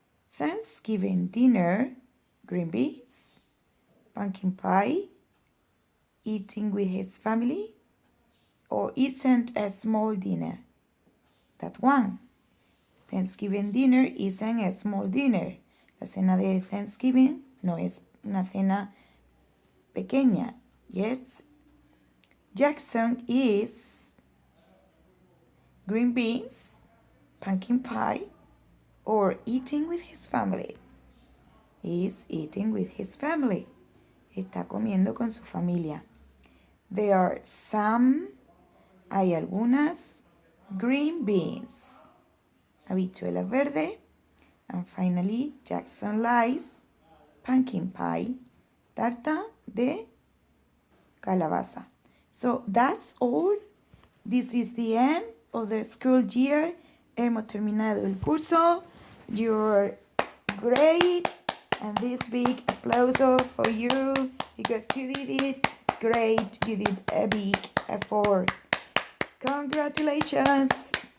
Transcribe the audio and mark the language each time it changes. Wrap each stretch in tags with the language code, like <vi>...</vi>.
<en>Thanksgiving dinner, green beans, pumpkin pie, eating with his family or isn't a small dinner. That one. Thanksgiving dinner isn't a small dinner.</en> <es>La cena de Thanksgiving no es una cena pequeña.</es> <en>Yes. Jackson is green beans, pumpkin pie, or eating with his family. He is eating with his family.</en> <es>Está comiendo con su familia.</es> <en>There are some,</en> <es>hay algunas,</es> <en>green beans,</en> <es>habichuelas verdes,</es> <en>and finally Jackson likes pumpkin pie,</en> <es>tarta de calabaza.</es> <en>So that's all. This is the end of the school year.</en> <es>Hemos terminado el curso.</es> <en>You're great. And this big applause for you because you did it great. You did a big effort. Congratulations.</en>